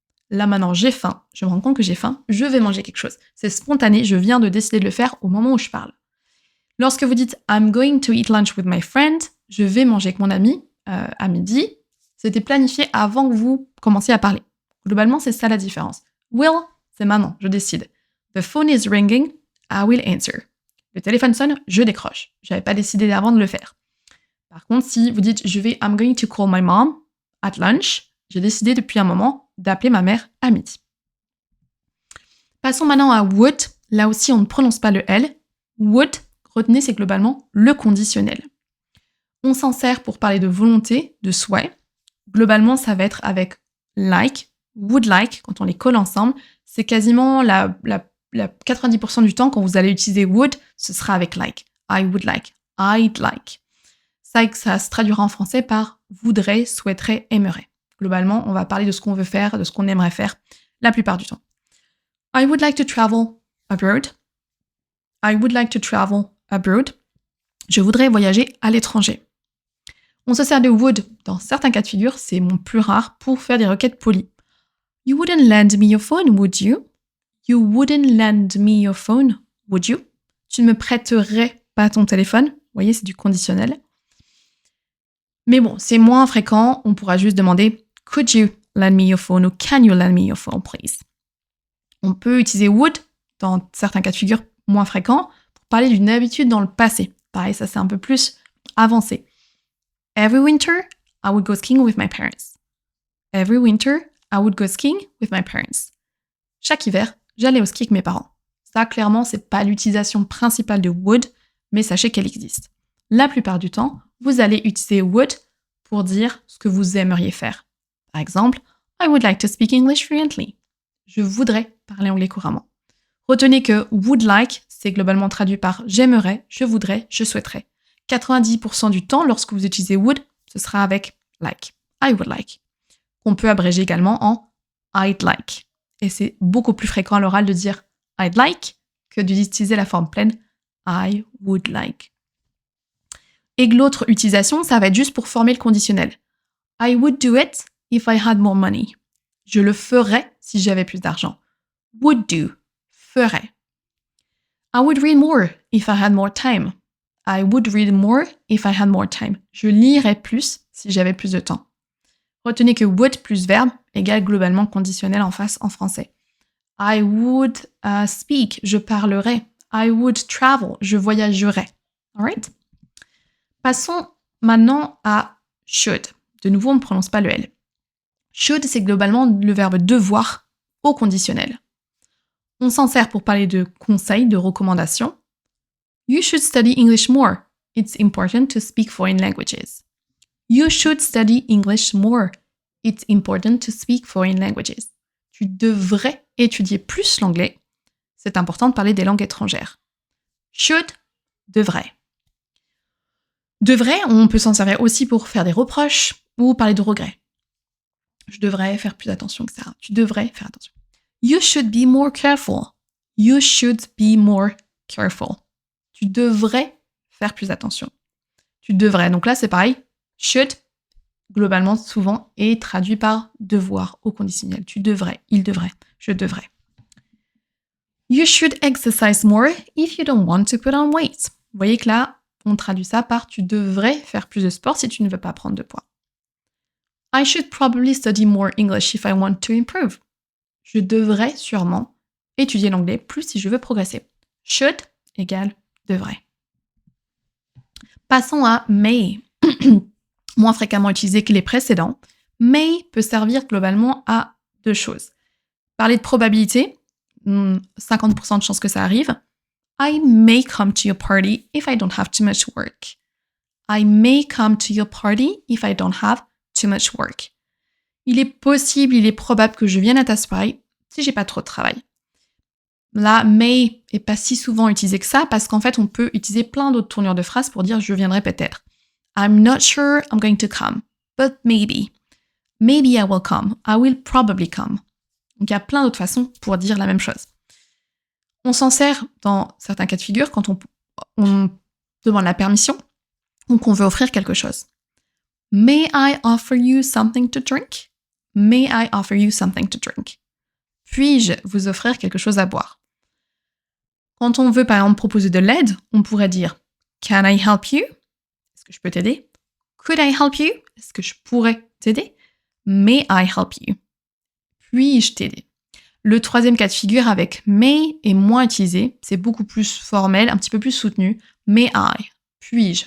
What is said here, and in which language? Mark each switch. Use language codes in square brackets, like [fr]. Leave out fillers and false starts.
[fr] là maintenant j'ai faim, je me rends compte que j'ai faim, je vais manger quelque chose. C'est spontané, je viens de décider de le faire au moment où je parle. Lorsque vous dites [en] I'm going to eat lunch with my friend, [fr] je vais manger avec mon ami à midi, c'était planifié avant que vous commenciez à parler. Globalement, c'est ça la différence. Will, c'est maintenant, je décide. [en] The phone is ringing, I will answer. [fr] Le téléphone sonne, je décroche. Je n'avais pas décidé avant de le faire. Par contre, si vous dites [en] I'm going to call my mom at lunch, [fr] j'ai décidé depuis un moment d'appeler ma mère à midi. Passons maintenant à would. Là aussi, on ne prononce pas le L. Would, retenez, c'est globalement le conditionnel. On s'en sert pour parler de volonté, de souhait. Globalement, ça va être avec like, would like, quand on les colle ensemble. C'est quasiment la 90% du temps, quand vous allez utiliser would, ce sera avec like. [en] I would like, I'd like. [fr] Ça se traduira en français par voudrait, souhaiterait, aimerait. Globalement, on va parler de ce qu'on veut faire, de ce qu'on aimerait faire la plupart du temps. [en] I would like to travel abroad. I would like to travel abroad. [fr] Je voudrais voyager à l'étranger. On se sert de would dans certains cas de figure, c'est mon plus rare, pour faire des requêtes polies. [en] You wouldn't lend me your phone, would you? You wouldn't lend me your phone, would you? [fr] Tu ne me prêterais pas ton téléphone. Vous voyez, c'est du conditionnel. Mais bon, c'est moins fréquent, on pourra juste demander [en] could you lend me your phone [fr] ou [en] can you lend me your phone, please? [fr] On peut utiliser would dans certains cas de figure moins fréquents pour parler d'une habitude dans le passé. Pareil, ça c'est un peu plus avancé. [en] Every winter, I would go skiing with my parents. Every winter, I would go skiing with my parents. [fr] Chaque hiver, j'allais au ski avec mes parents. Ça, clairement, c'est pas l'utilisation principale de would, mais sachez qu'elle existe. La plupart du temps, vous allez utiliser would pour dire ce que vous aimeriez faire. Par exemple, [en] I would like to speak English fluently. [fr] Je voudrais parler anglais couramment. Retenez que would like, c'est globalement traduit par j'aimerais, je voudrais, je souhaiterais. 90% du temps, lorsque vous utilisez would, ce sera avec like. [en] I would like. [fr] On peut abréger également en I'd like. Et c'est beaucoup plus fréquent à l'oral de dire I'd like que d'utiliser la forme pleine I would like. Et l'autre utilisation, ça va être juste pour former le conditionnel. [en] I would do it if I had more money. [fr] Je le ferais si j'avais plus d'argent. [en] Would do, [fr] ferais. [en] I would read more if I had more time. I would read more if I had more time. [fr] Je lirais plus si j'avais plus de temps. Retenez que would plus verbe égale globalement conditionnel en face en français. [en] I would speak, [fr] je parlerais. [en] I would travel, [fr] je voyagerais. [en] Alright? [fr] Passons maintenant à should. De nouveau, on ne prononce pas le L. Should, c'est globalement le verbe devoir au conditionnel. On s'en sert pour parler de conseils, de recommandations. [en] You should study English more. It's important to speak foreign languages. You should study English more. It's important to speak foreign languages. [fr] Tu devrais étudier plus l'anglais. C'est important de parler des langues étrangères. Should, devrait. Devrait, on peut s'en servir aussi pour faire des reproches ou parler de regrets. Je devrais faire plus attention, etc. Tu devrais faire attention. [en] You should be more careful. You should be more careful. [fr] Tu devrais faire plus attention. Tu devrais. Donc là, c'est pareil. Should, globalement, souvent, est traduit par devoir au conditionnel. Tu devrais, il devrait, je devrais. [en] You should exercise more if you don't want to put on weight. [fr] Vous voyez que là, on traduit ça par tu devrais faire plus de sport si tu ne veux pas prendre de poids. [en] I should probably study more English if I want to improve. [fr] Je devrais sûrement étudier l'anglais plus si je veux progresser. Should égale devrait. Passons à may. Moins fréquemment utilisé que les précédents. May peut servir globalement à deux choses. Parler de probabilité, 50% de chances que ça arrive. [en] I may come to your party if I don't have too much work. I may come to your party if I don't have too much work. [fr] Il est possible, il est probable que je vienne à ta soirée si j'ai pas trop de travail. Là, may est pas si souvent utilisé que ça parce qu'en fait, on peut utiliser plein d'autres tournures de phrases pour dire je viendrai peut-être. [en] I'm not sure I'm going to come, but maybe. Maybe I will come. I will probably come. [fr] Donc il y a plein d'autres façons pour dire la même chose. On s'en sert dans certains cas de figure quand on demande la permission ou qu'on veut offrir quelque chose. [en] May I offer you something to drink? May I offer you something to drink? [fr] Puis-je vous offrir quelque chose à boire? Quand on veut par exemple proposer de l'aide, on pourrait dire [en] Can I help you? [fr] Est-ce que je peux t'aider? [en] Could I help you? [fr] Est-ce que je pourrais t'aider? [en] May I help you? [fr] Puis-je t'aider? Le troisième cas de figure avec may est moins utilisé, c'est beaucoup plus formel, un petit peu plus soutenu. [en] May I? [fr] Puis-je?